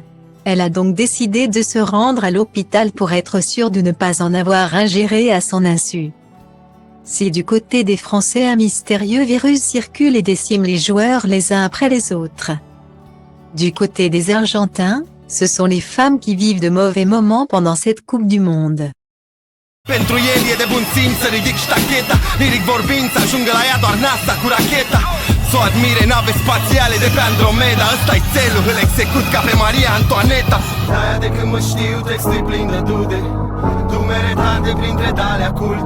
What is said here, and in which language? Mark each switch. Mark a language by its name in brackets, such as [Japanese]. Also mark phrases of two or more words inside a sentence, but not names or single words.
[French] Elle a donc décidé de se rendre à l'hôpital pour être sûre de ne pas en avoir ingéré à son insu. Si du côté des Français un mystérieux virus circule et décime les joueurs les uns après les autres, du côté des Argentins, ce sont les femmes qui vivent de mauvais moments pendant cette Coupe du Monde. [Romanian] Pentru el e de bun simț să ridic ștacheta, liric vorbind să ajungă la ea doar NASA cu racheta. S-o admire nave spațiale de pe Andromeda, ăsta-i țelul, îl execut ca pe Maria Antoaneta. De-aia de când mă știu textul plin de dude, dumere tante printre tale culte.